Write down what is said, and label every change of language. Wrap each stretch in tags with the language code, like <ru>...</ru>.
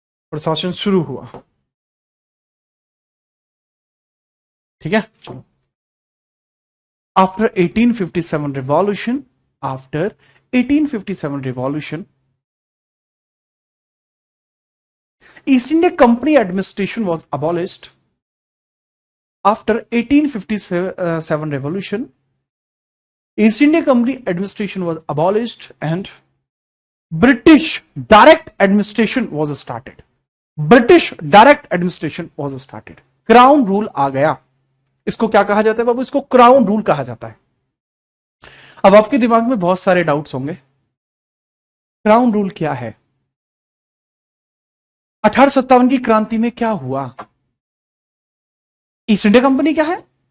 <hi>प्रशासन शुरू हुआ। ठीक है, चलो।</hi> <en>After 1857 revolution 1857 revolution, East India Company administration was abolished. After 1857 revolution, East India Company administration was abolished and British direct administration was started. British direct administration was started.</en> <hi>Crown rule आ गया. इसको क्या कहा जाता है बाबू? इसको क्राउन रूल कहा जाता है. अब आपके दिमाग में बहुत सारे डाउट्स होंगे. क्राउन रूल क्या है? 1857 की क्रांति में क्या हुआ? ईस्ट इंडिया कंपनी क्या है?</hi>